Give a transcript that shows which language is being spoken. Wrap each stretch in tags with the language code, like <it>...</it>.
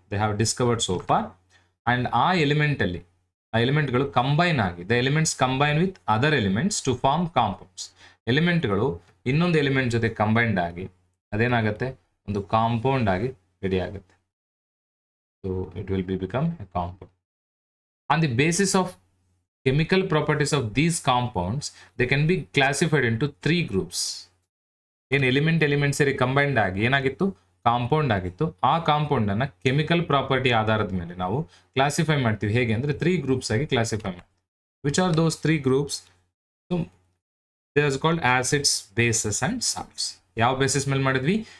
<en>They have discovered so far. And</en> <kn>ಆ ಎಲಿಮೆಂಟ್ಗಳು combine ಆಗಿ,</kn> <en>The elements combine with other elements to form compounds.</en> <kn>ಎಲಿಮೆಂಟ್ಗಳು ಇನ್ನೊಂದು element ಜೊತೆ combined ಆಗಿ ಅದೇನಾಗುತ್ತೆ, ಒಂದು ಕಾಂಪೌಂಡ್ ಆಗಿ ರೆಡಿ ಆಗುತ್ತೆ.</kn> <en>So it will become a compound. On the basis of chemical properties of these compounds, they can be classified into 3 groups.</en> <kn>ಏನು element ಸೇರಿ combined ಆಗಿ ಏನಾಗಿತ್ತು, ಕಾಂಪೌಂಡ್ ಆಗಿತ್ತು. ಆ ಕಾಂಪೌಂಡನ್ನು ಕೆಮಿಕಲ್ ಪ್ರಾಪರ್ಟಿ ಆಧಾರದ ಮೇಲೆ ನಾವು ಕ್ಲಾಸಿಫೈ ಮಾಡ್ತೀವಿ. ಹೇಗೆ ಅಂದರೆ 3 ಗ್ರೂಪ್ಸ್ ಆಗಿ ಕ್ಲಾಸಿಫೈ ಮಾಡ್ತೀವಿ.</kn> <en>Which are those 3 groups? So they are called acids, bases and salts.</en> <kn>ಯಾವ ಬೇಸಿಸ್ ಮೇಲೆ ಮಾಡಿದ್ವಿ?</kn>